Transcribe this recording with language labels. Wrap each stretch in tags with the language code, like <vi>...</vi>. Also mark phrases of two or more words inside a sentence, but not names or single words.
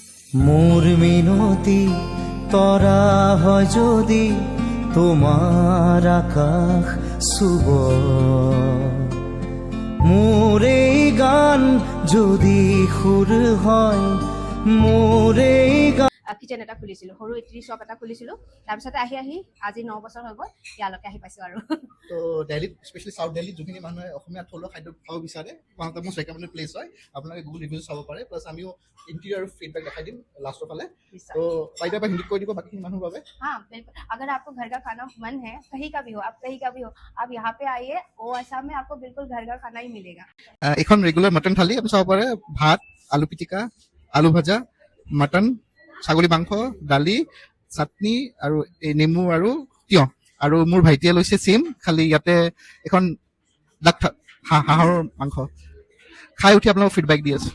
<as>মোর মিনতি তরা হয় যদি তোমার আকাশ শুব মোর এই গান যদি সুর হয় মোর এই গান কিচেন এটা খুলিছিলো, সৰু ইট্ৰি শ্বপ এটা খুলিছিলো। তাৰপিছতে আহি আজি 9 বছৰ হৈ গ'ল, ইয়ালৈকে আহি পাইছো আৰু। তো দিল্লীত স্পেচিয়েলি চাউথ দিল্লীত যোনখিনি মানুহে অসমীয়া থলুৱা খাদ্য খাব বিচাৰে</as> <en>one of the most recommended place</en> <as>হয়। আপোনালোকে গুগল ৰিভিউ চাব পাৰে, প্লাছ আমিও</as> <en>interior feedback</en> <as>দেখাই দিম লাষ্টৰ ফালে। তো বাইদেউ এবাৰ হিন্দীত কৈ দিব বাকীখিনি মানুহৰ বাবে।</as> <hi>हाँ बिल्कुल, अगर आपको घर का खाना मन है, कहीं का भी हो, आप कहीं का भी हो, आप यहाँ पे आइए, वो आसाम में आपको बिल्कुल घर का खाना ही मिलेगा।</hi> <as>এইখন ৰেগুলাৰ মটন থালি আপুনি চাব পাৰে। ভাত, আলু পিটিকা, আলু ভাজা, মটন, ছাগলী মাংস, দালি, চাটনি আৰু এই নেমু আৰু তিয়ঁহ। আৰু মোৰ ভাইটিয়ে লৈছে চেম, খালি ইয়াতে এখন হাঁহৰ মাংস খাই উঠি আপোনালোকক ফিডবেক দি আছো।</as>